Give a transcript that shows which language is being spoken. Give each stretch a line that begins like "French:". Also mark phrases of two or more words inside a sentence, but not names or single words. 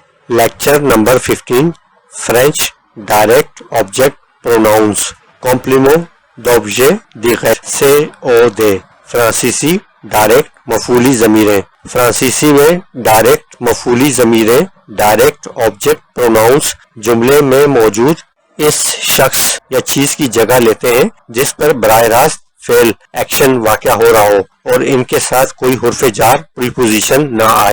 English: Lecture number 15, French direct object pronouns.
French: Complément d'objet direct c'est ou de.
Urdu: فرانسیسی ڈائریکٹ مفعولی ضمیریں. فرانسیسی میں ڈائریکٹ مفعولی ضمیریں
English: direct object pronouns
Urdu: جملے میں موجود اس شخص یا چیز کی جگہ لیتے ہیں جس پر براہ راست فعل ایکشن واقع ہو رہا ہو اور ان کے ساتھ کوئی حرف جار پریپوزیشن نہ آئے.